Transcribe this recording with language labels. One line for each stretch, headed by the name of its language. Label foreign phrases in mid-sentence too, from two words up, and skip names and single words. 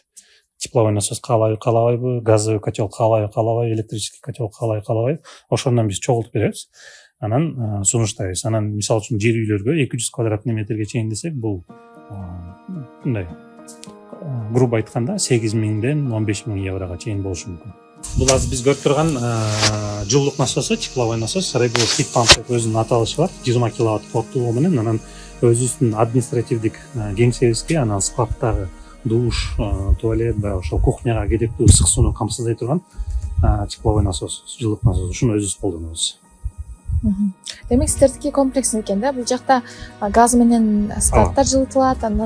Russian: Тепловой насос
Kyrgyz: каалайбы,
Russian: газовый котел
Kyrgyz: каалайбы,
Russian: электрический котел
Kyrgyz: каалайбы, ошондон биз чогултуп беребиз. Анан сунуштайбыз. Анан мисалы үчүн жер үйлөргө 200 квадратный метрге чейин десек, бул мындай грубо айтканда 8.000ден 15.000 еврого чейин болушу мүмкүн. Бул азыр биз көрүп турган жылуулук насосу,
Russian: тепловой насос,
Kyrgyz: Regulus
English: heat pump
Kyrgyz: деп өзүнүн аталышы бар. 20 киловатт кооптуулугу менен анан өзүбүздүн административдик кеңсебизге, анан складтагы душ, туалет, ошол кухняга керектүү ысык сууну камсыздай турган
Russian: тепловой насос,
Kyrgyz: жылуулук насосу. Ушуну өзүбүз колдонобуз. Демек сиздердики комплексно экен да? Бул жакта газ менен складтар жылытылат, анан